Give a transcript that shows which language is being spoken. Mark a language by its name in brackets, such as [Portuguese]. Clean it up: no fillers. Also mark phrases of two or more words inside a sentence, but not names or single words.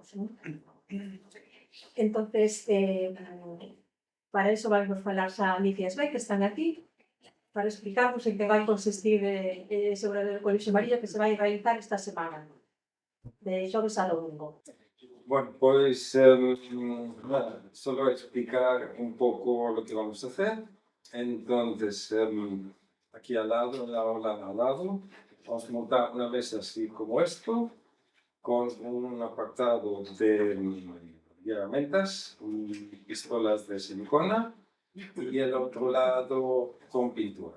[Galician] Entonces, para iso vai vos falar xa Alicia Esbey, que están aquí, para explicarvos en que vai consistir ese obradoiro de conexión mariño que se vai realizar esta semana, de xoves a domingo. [Spanish] Bueno, pues solo explicar un poco lo que vamos a hacer. Entonces, aquí al lado, al lado, vamos a montar una mesa así como esto, con un apartado de herramientas, pistolas de silicona, y el otro lado con pintura.